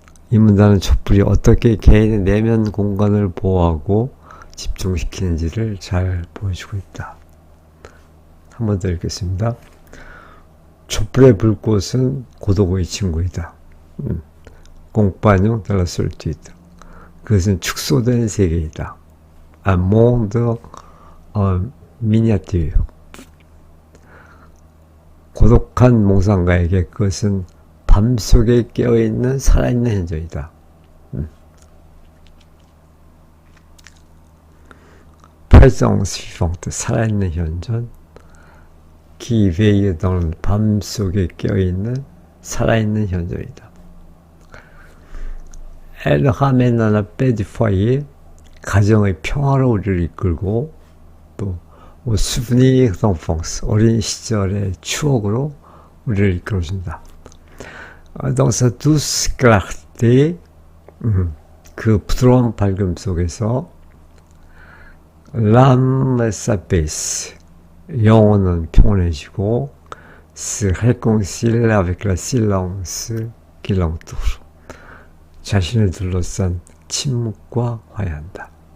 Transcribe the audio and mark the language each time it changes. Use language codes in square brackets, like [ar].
[ko] 이 문단은 촛불이 어떻게 개인의 내면 공간을 보호하고 집중시키는지를 잘 보여주고 있다. 한 번 더 읽겠습니다. 촛불의 불꽃은 고독의 친구이다. [fr] 공파뇽 de la solitude. [ko] 그것은 축소된 세계이다. [fr] Un monde en miniature. [ko] 고독한 몽상가에게 그것은 밤속에 깨어있는 살아있는 현존이다. [fr] présence vivante, [ko] 살아있는 현존. [fr] qui veille dans [ko] 밤속에 깨어있는 살아있는 현존이다. [fr] Elle ramène à la paix du foyer, [ko] 가정의 평화로 우리를 이끌고 또 [fr] au souvenir d'enfance, [ko] 어린 시절의 추억으로 우리를 이끌어준다. [fr] Dans sa douce clarté, [ko] 그 부드러운 밝음 속에서 [fr] l'âme s'apaise, [ko] 영혼은 평온해지고 [fr] se réconcilie avec le silence qui l'entoure, [ko] 자신을 둘러싼 침묵과 화해한다.